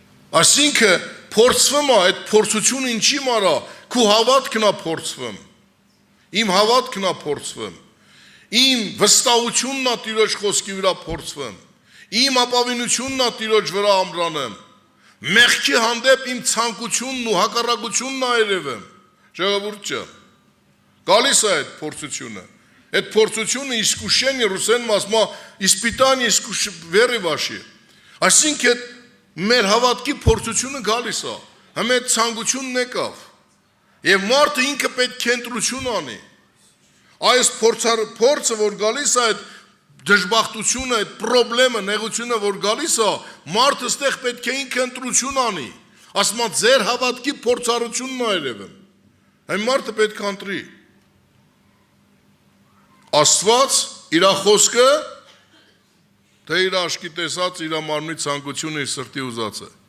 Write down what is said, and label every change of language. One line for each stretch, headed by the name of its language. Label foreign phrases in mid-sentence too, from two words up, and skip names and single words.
Armenian: Այսինքն փորձվում է այդ փորձությունը ինչի մարա, քու հավատքն է փորձվում։ Իմ հավատքն է փորձվում։ Իմ վստահությունն է Տիրոջ խոսքի վրա փորձվում։ Իմ ապավինությունն է Տիրոջ վրա ամրանում։ Մեղքի հանդեպ իմ ցանկությունն ու հակառակությունն է երևում։ Ժողովուրդ ջան, գալիս է այդ փորձությունը։ Այդ փորձությունը искушение ռուսեն մասմա
Russian: испытание веры
Armenian: вашей։ Այսինքն մեր հավատքի փորձությունը գալիս է։ Համ այդ ցանկությունն եկավ։ Եվ մարդը ինքը պետք է ընտրություն անի։ Այս փորձը, որ գալիս է, այդ դժբախտությունը, այդ խնդրեմը, նեղությունը, որ գալիս է, մարդը ստեղ պետք է ինքը ընտրություն անի։ Ասում է ձեր հավատքի փորձառությունն է երևում։ Այն մարդը պետք է ընտրի։ Աստված իր խոսքը, թե իր աշկի տեսած, իր մարմնի ցանկությունը, իր սրտի ուզածը։